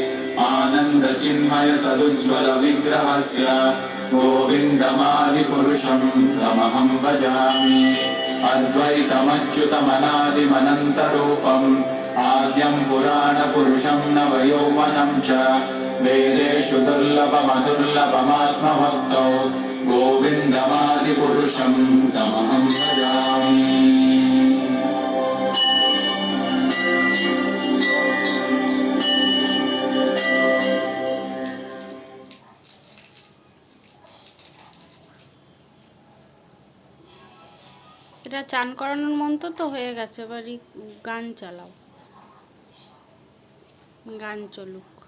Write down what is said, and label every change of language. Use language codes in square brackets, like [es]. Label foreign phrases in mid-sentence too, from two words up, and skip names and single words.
[sa] आनन्दचिन्मयसदुज्ज्वलविग्रहस्य गोविन्दमादिपुरुषं तमहं भजामि अद्वैतमच्युतमनादिमनन्तरूपम् आद्यं पुराणपुरुषं नवयौवनं च वेदेषु दुर्लभमदुर्लभमात्मभक्तौ गोविन्दमादिपुरुषं तमहं भजामि [bn] এটা চান করানোর মন্ত্র তো হয়ে গেছে, এবার গান চালাও, গান চলুক।